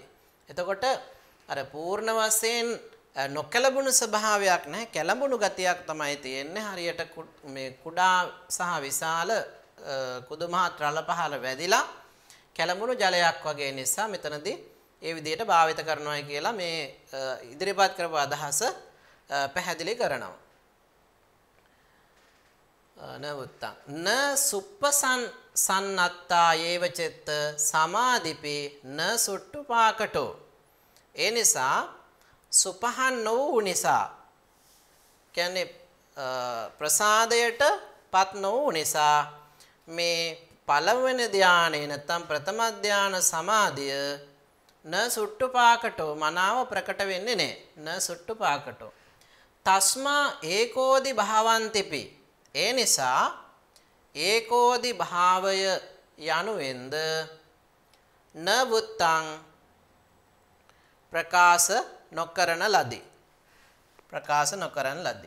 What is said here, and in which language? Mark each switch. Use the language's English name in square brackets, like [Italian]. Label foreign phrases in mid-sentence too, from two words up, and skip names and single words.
[Sinhala] එතකොට අර පූර්ණ වශයෙන් නොකැළඹුණු ස්වභාවයක් නැහැ, කැළඹුණු ගතියක් තමයි තියෙන්නේ. හරියට මේ කුඩා සහ විශාල කුදුමහත් රළ පහළ වැදිලා කැළඹුණු ජලයක් වගේ නිසා මෙතනදී ඒ විදිහට භාවිත කරනවා කියලා මේ ඉදිරිපත් කරපු අදහස පැහැදිලි කරනවා. [Pali] නවුත්තං න සුප්පසන්නත්තා යේව චිත්ත සමාධිපේ න සුට්ටු පාකටෝ. [Sinhala] ඒ නිසා සුපහන් නොවූ නිසා කියන්නේ ප්‍රසාදයට පත් නොවූ නිසා මේ පළවෙනි ධානයේ නැත්නම් ප්‍රථම ධාන සමාධිය [Pali] න සුට්ටු පාකටෝ [Sinhala] මනාව ප්‍රකට වෙන්නේ නැහැ. [Pali] න සුට්ටු පාකටෝ. තස්මා ඒකෝදි භාවන්තිපි. [Sinhala] ඒ නිසා ඒකෝදි භාවය යනුවෙන්ද [Pali] න වුත්තං [Sinhala] ප්‍රකාශ නොකරන ලදී. ප්‍රකාශ නොකරන ලදී.